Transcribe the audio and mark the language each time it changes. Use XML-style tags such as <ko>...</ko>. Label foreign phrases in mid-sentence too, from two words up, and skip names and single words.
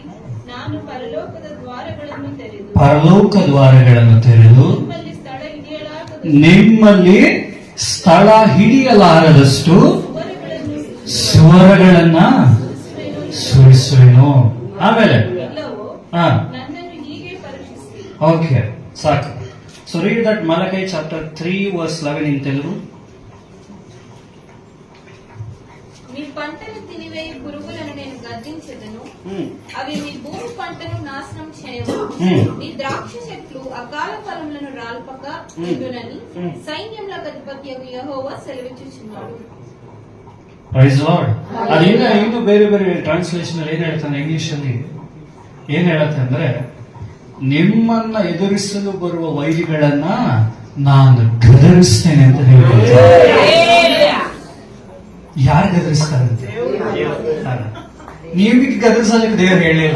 <kn>ನಾನು ಪರಲೋಕ ದ್ವಾರಗಳನ್ನು ತೆರೆದು ನಿಮ್ಮಲ್ಲಿ ಸ್ಥಳ ಹಿಡಿಯಲಾರದಷ್ಟು ಸ್ವರಗಳನ್ನ ಸುರಿಸುವೆನು. ಆಮೇಲೆ ಓಕೆ, ಸಾಕು.</kn> <en>so read that Malachi chapter 3 verse 11 in Telugu.</en> <te>మీ పంటను తినివే పురుగులను నేను గద్దించెదను, అవి మీ భూమి పంటను నాశనం చేయవు. మీ ద్రాక్ష చెట్లు అకాల ఫలములను రాల్పక ఉండునని సైన్యములకు అధిపతియగు యెహోవా సెలవిచ్చుచున్నాడు.</te> <en>praise Lord.</en> <kn>ಅದೇನ ಇನ್ನು ಬೇರೆ ಬೇರೆ ಟ್ರಾನ್ಸ್ಲೇಷನ್ ಏನ್ ಹೇಳ್ತಾನೆ, ಇಂಗ್ಲಿಷ್ ಅಲ್ಲಿ ಏನ್ ಹೇಳುತ್ತೆ ಅಂದ್ರೆ, ನಿಮ್ಮನ್ನ ಎದುರಿಸಲು ಬರುವ ವೈರಿಗಳನ್ನ ನಾನು ಗದರಿಸ್ತೇನೆ ಅಂತ ಹೇಳ್ತಾರೆ. ಯಾರು ಗದರಿಸ್ತಾರಂತೆ? ನಿಮಗೆ ಗದರಿಸೋದಕ್ಕೆ ದೇವರು ಹೇಳಿಲ್ಲ.</kn>